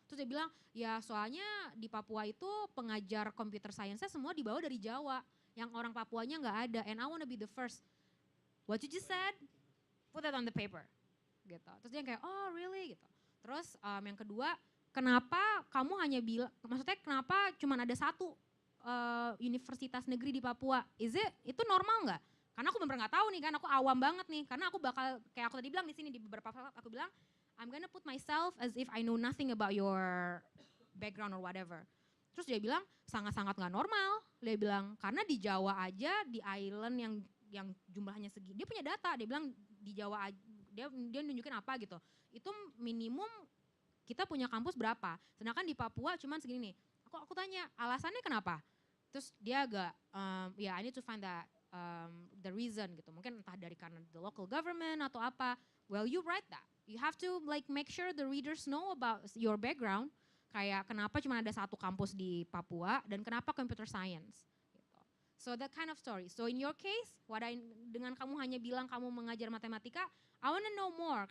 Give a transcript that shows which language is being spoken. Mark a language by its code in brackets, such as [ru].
[id] Terus dia bilang, ya soalnya di Papua itu pengajar computer science-nya semua dibawa dari Jawa, yang orang Papuanya nggak ada. [en] And I wanna be the first. What you just said, put that on the paper. Gitu. [id] Terus dia kayak, [en] oh really? [id] Gitu. Terus yang kedua, kenapa kamu hanya bilang, maksudnya kenapa cuma ada satu universitas negeri di Papua? Itu normal nggak? Karena aku bener-bener nggak tahu nih kan, aku awam banget nih. Karena aku bakal, kayak aku tadi bilang di sini di beberapa slide, aku bilang [en] I'm gonna put myself as if I know nothing about your background or whatever. [id] Terus dia bilang sangat-sangat nggak normal. Dia bilang karena di Jawa aja, di island yang jumlahnya segini, dia punya data. Dia bilang di Jawa aja, dia nunjukin apa gitu. Itu minimum kita punya kampus berapa. Sedangkan di Papua cuman segini nih. Aku tanya alasannya kenapa? Terus dia agak, [en] I need to find the reason [id] gitu. Mungkin entah dari karena [en] the local government [id] atau apa. [en] Well, you write that. You have to make sure the readers know about your background. [id] Kayak kenapa cuma ada satu kampus di Papua dan kenapa computer science. Gitu. [en] So that kind of story. So in your case, [id] dengan kamu hanya bilang kamu mengajar matematika, [en] I want to know more.